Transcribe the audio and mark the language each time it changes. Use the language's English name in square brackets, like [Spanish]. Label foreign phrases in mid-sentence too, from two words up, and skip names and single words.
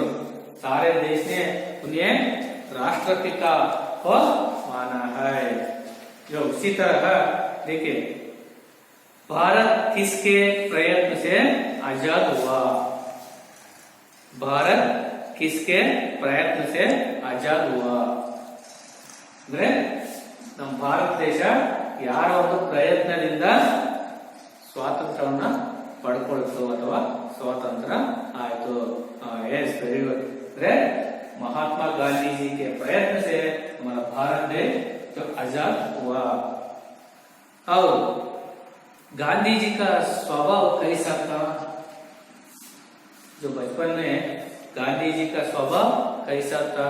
[Hindi] सारे देश ने उन्हें राष्ट्रपिता को माना है। जो उसी तरह देखिए भारत किसके प्रयत्न से आजाद हुआ? भारत किसके प्रयत्न से आजाद हुआ? [Kannada] ಅಂದ್ರೆ ನಮ್ಮ ಭಾರತ ದೇಶ ಯಾರ ಒಂದು ಪ್ರಯತ್ನದಿಂದ ಸ್ವಾತಂತ್ರ್ಯವನ್ನ ಪಡ್ಕೊಳ್ತು ಅಥವಾ ಸ್ವಾತಂತ್ರ ಆಯ್ತು। [English] Yes, very good. [Hindi] महात्मा गांधी जी के प्रयत्न से हमारा भारत देश जो आजाद हुआ। और गांधी जी का स्वभाव कैसा था? जो बचपन में गांधी जी का स्वभाव कैसा था?